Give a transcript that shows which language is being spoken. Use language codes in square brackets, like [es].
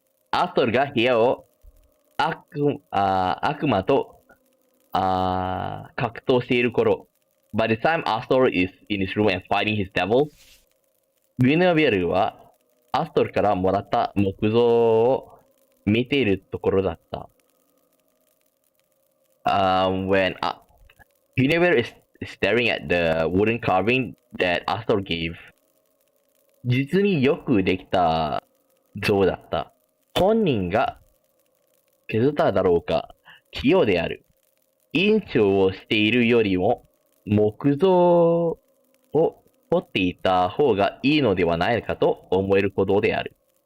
[ja] アストルが部屋を悪魔と格闘している頃、 [en] by the time Astor is in his room and fighting his devils, [ja] グイネビエルはアストルからもらった木像を見ているところだった。 [en] When Guinevere is staring at the wooden carving that Astor gave. [ja] 実によくできた像だった。本人が削っただろうか、器用である。院長をしているよりも木像を掘っていた方がいいのではないかと思えるほどである。